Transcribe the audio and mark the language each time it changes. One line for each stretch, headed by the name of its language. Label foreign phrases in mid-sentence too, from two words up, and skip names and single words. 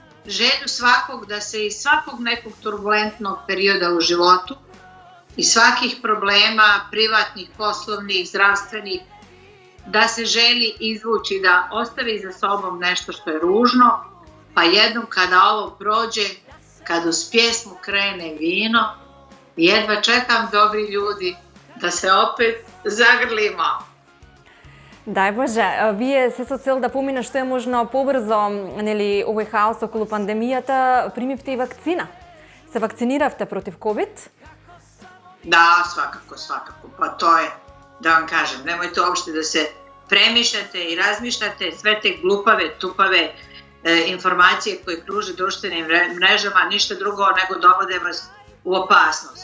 Serbian: želju svakog da se iz svakog nekog turbulentnog perioda u životu i svakih problema, privatnih, poslovnih, zdravstvenih, da se želi izvući, da ostavi za sobom nešto što je ružno, pa jednom kada ovo prođe, kad uz pjesmu krene vino, jedva čekam, dobri ljudi, da se opet zagrlimo.
Macedonian: Дай Боже, вие се со цел да помине што е можно побрзо, нели, овој хаос околу пандемијата, примивте и вакцина. Се вакциниравте против COVID?
Serbian: Da, svakako. Pa to je, da vam kažem, nemojte uopšte da se premišljate i razmišljate sve te glupave, tupave informacije koje kruže društvenim mrežama, ništa drugo nego dovode vas u opasnost.